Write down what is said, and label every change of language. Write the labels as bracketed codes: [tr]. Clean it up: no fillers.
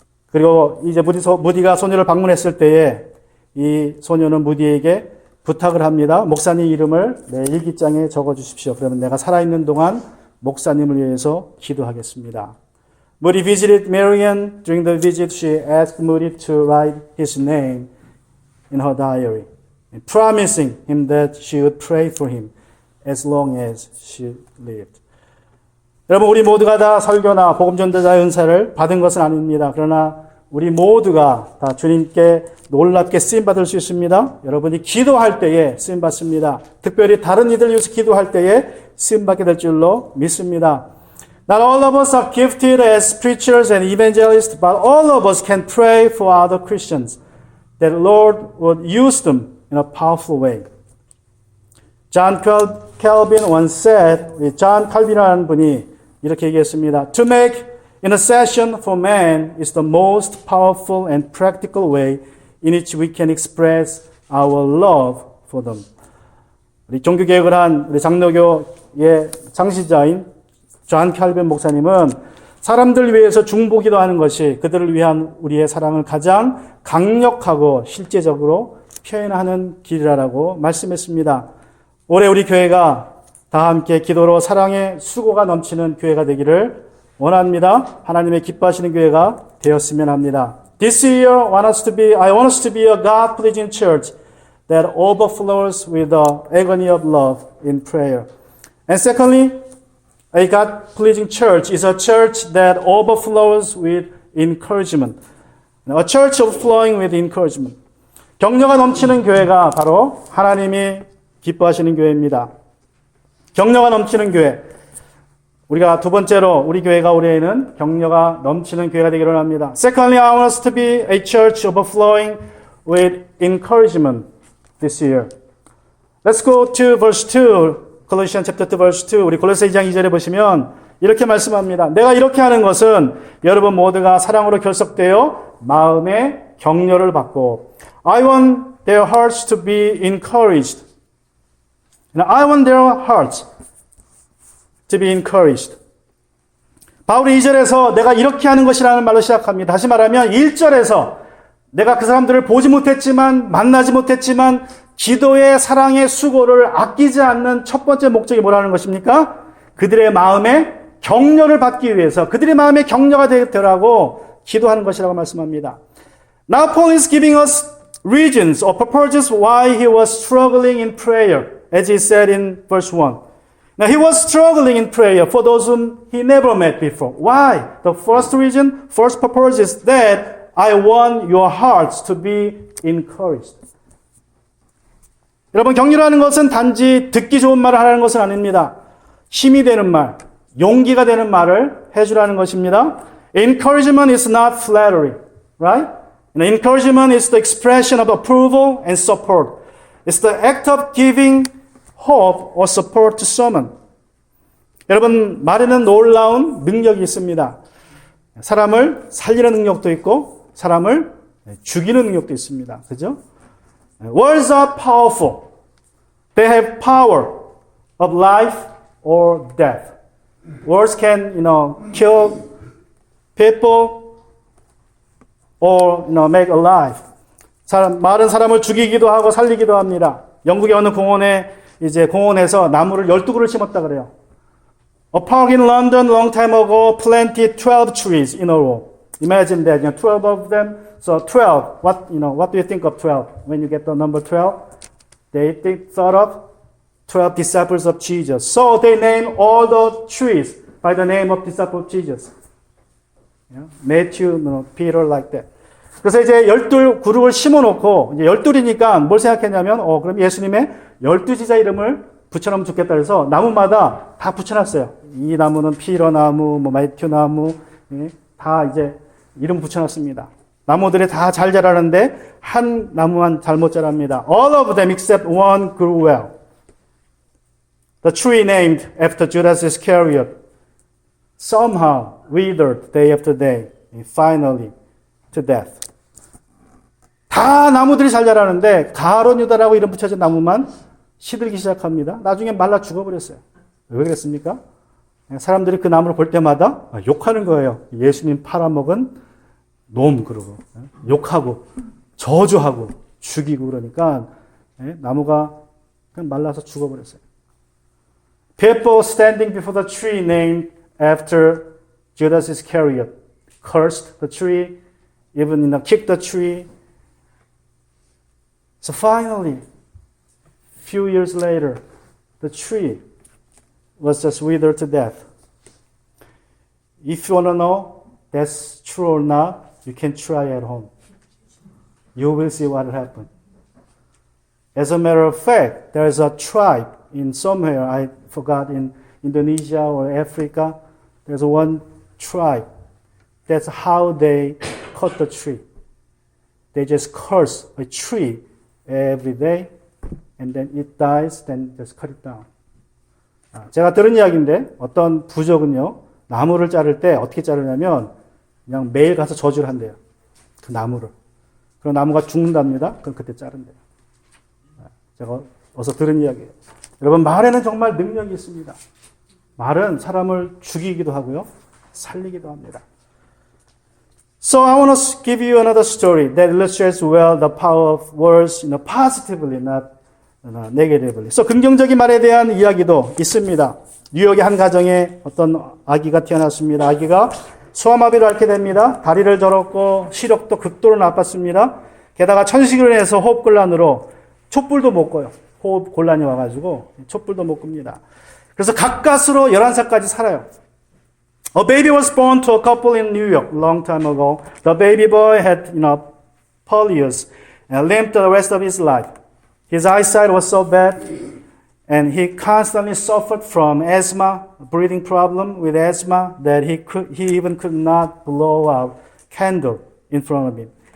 [ko] 그리고 이제 무디가 소녀를 방문했을 때에 이 소녀는 무디에게 부탁을 합니다. 목사님 이름을 내 일기장에 적어 주십시오. 그러면 내가 살아있는 동안 목사님을 위해서 기도하겠습니다. [en] Moody visited Marian. During the visit, she asked Moody to write his name in her diary, promising him that she would pray for him as long as she lived. [ko] 여러분, 우리 모두가 다 설교나 복음전도자의 은사를 받은 것은 아닙니다. 그러나 우리 모두가 다 주님께 놀랍게 쓰임받을 수 있습니다. 여러분이 기도할 때에 쓰임받습니다. 특별히 다른 이들 위해서 기도할 때에 쓰임받게 될 줄로 믿습니다. [en] Not all of us are gifted as preachers and evangelists, but all of us can pray for other Christians, that the Lord would use them in a powerful way. John Calvin once said, [ko] 존 칼빈이라는 분이 이렇게 얘기했습니다. [en] To make intercession for man is the most powerful and practical way in which we can express our love for them. [ko] 우리 종교개혁을 한 우리 장로교의 창시자인 존 칼빈 목사님은 사람들 위해서 중보기도 하는 것이 그들을 위한 우리의 사랑을 가장 강력하고 실제적으로 표현하는 길이라고 말씀했습니다. 올해 우리 교회가 다 함께 기도로 사랑의 수고가 넘치는 교회가 되기를 원합니다. 하나님의 기뻐하시는 교회가 되었으면 합니다. [en] This year, I want us to be a God-pleasing church that overflows with the agony of love in prayer. And secondly, a God-pleasing church is a church that overflows with encouragement. A church overflowing with encouragement. [ko] 격려가 넘치는 교회가 바로 하나님이 기뻐하시는 교회입니다. 격려가 넘치는 교회. 우리가 두 번째로 우리 교회가 올해에는 격려가 넘치는 교회가 되기를 합니다. [en] Secondly, I want us to be a church overflowing with encouragement this year. Let's go to verse 2, Colossians chapter 2, verse 2. [ko] 우리 골로새 2장 2절에 보시면 이렇게 말씀합니다. 내가 이렇게 하는 것은 여러분 모두가 사랑으로 결속되어 마음의 격려를 받고 [en] I want their hearts to be encouraged. I want their hearts to be encouraged. [ko] 바울이 2절에서 내가 이렇게 하는 것이라는 말로 시작합니다. 다시 말하면 1절에서 내가 그 사람들을 보지 못했지만 만나지 못했지만 기도의 사랑의 수고를 아끼지 않는 첫 번째 목적이 뭐라는 것입니까? 그들의 마음에 격려를 받기 위해서 그들의 마음에 격려가 되라고 기도하는 것이라고 말씀합니다. [en] Now Paul is giving us reasons or purposes why he was struggling in prayer, as he said in verse 1. Now, he was struggling in prayer for those whom he never met before. Why? The first reason, first purpose is that I want your hearts to be encouraged. [ko] 여러분, 격려하는 것은 단지 듣기 좋은 말을 하라는 것은 아닙니다. 힘이 되는 말, 용기가 되는 말을 해주라는 것입니다. [en] Encouragement is not flattery, right? Encouragement is the expression of approval and support. It's the act of giving hope or support to someone. [ko] 여러분, 말에는 놀라운 능력이 있습니다. 사람을 살리는 능력도 있고 사람을 죽이는 능력도 있습니다. 그죠? [en] Words are powerful. They have power of life or death. Words can, kill people or, make alive. [ko] 말은 사람을 죽이기도 하고 살리기도 합니다. 영국의 어느 공원에 이제 공원에서 나무를 12그루를 심었다 그래요. [en] A park in London long time ago planted 12 trees in a row. Imagine that, 12 of them. So 12, what do you think of 12? When you get the number 12, they thought of 12 disciples of Jesus. So they named all the trees by the name of disciple of Jesus. Matthew, Peter, like that. [ko] 그래서 이제 12그룹을 심어놓고, 이제 12이니까 뭘 생각했냐면, 그럼 예수님의 12지자 이름을 붙여놓으면 좋겠다 그래서 나무마다 다 붙여놨어요. 이 나무는 피러 나무, 마이튜 나무, 다 이제 이름 붙여놨습니다. 나무들이 다 잘 자라는데 한 나무만 잘못 자랍니다. [en] All of them except one grew well. The tree named after Judas Iscariot somehow withered day after day and finally to death. [ko] 다 나무들이 잘 자라는데 가론 유다라고 이름 붙여진 나무만 시들기 시작합니다. 나중에 말라 죽어버렸어요. 왜 그랬습니까? 사람들이 그 나무를 볼 때마다 욕하는 거예요. 예수님 팔아먹은 놈 그러고 욕하고 저주하고 죽이고 그러니까 나무가 그냥 말라서 죽어버렸어요. [en] People standing before the tree named after Judas Iscariot cursed the tree, even kicked the tree. So finally, few years later, the tree was just withered to death. If you want to know that's true or not, you can try at home. You will see what happened. As a matter of fact, there is a tribe in somewhere, I forgot, in Indonesia or Africa, there's one tribe. That's how they cut the tree. They just curse a tree every day, and then it dies, then just cut it down. [ko] 제가 들은 이야기인데 어떤 부족은요, 나무를 자를 때 어떻게 자르냐면 그냥 매일 가서 저주를 한대요. 그 나무를. 그럼 나무가 죽는답니다. 그럼 그때 자른대요. 제가 어서 들은 이야기예요. 여러분, 말에는 정말 능력이 있습니다. 말은 사람을 죽이기도 하고요, 살리기도 합니다. [en] So I want to give you another story that illustrates well the power of words, positively, not negatively. [ko] So 긍정적인 말에 대한 이야기도 있습니다. 뉴욕의 한 가정에 어떤 아기가 태어났습니다. 아기가 소아마비를 앓게 됩니다. 다리를 절었고 시력도 극도로 나빴습니다. 게다가 천식을 해서 호흡곤란으로 촛불도 못 꺼요. 호흡 곤란이 와가지고 촛불도 못 끕니다. 그래서 가까스로 11살까지 살아요. [en] A baby was born to a couple in New York long time ago. The baby boy had, polio and limped the rest of his life. His eyesight was so bad, and he constantly suffered from asthma, breathing problem with asthma, that he even could not blow out candle in front of him.